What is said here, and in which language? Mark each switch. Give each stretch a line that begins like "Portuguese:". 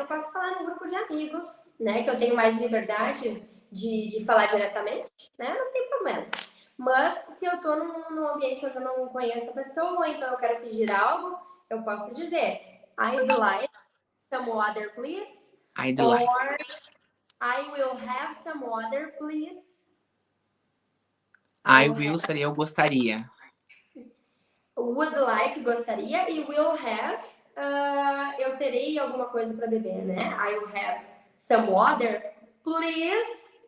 Portuguese: Eu posso falar no grupo de amigos, né? Que eu tenho mais liberdade de falar diretamente, né? Não tem problema. Mas se eu tô num ambiente onde eu não conheço a pessoa, então eu quero pedir algo, eu posso dizer
English: I'd like some water, please. I'd Or like. I will have some water, please. I I will will have.
Portuguese: seria eu gostaria.
English: Would like, gostaria.
Portuguese: E will have, eu terei alguma coisa para beber, né?
English: I will have some water, please.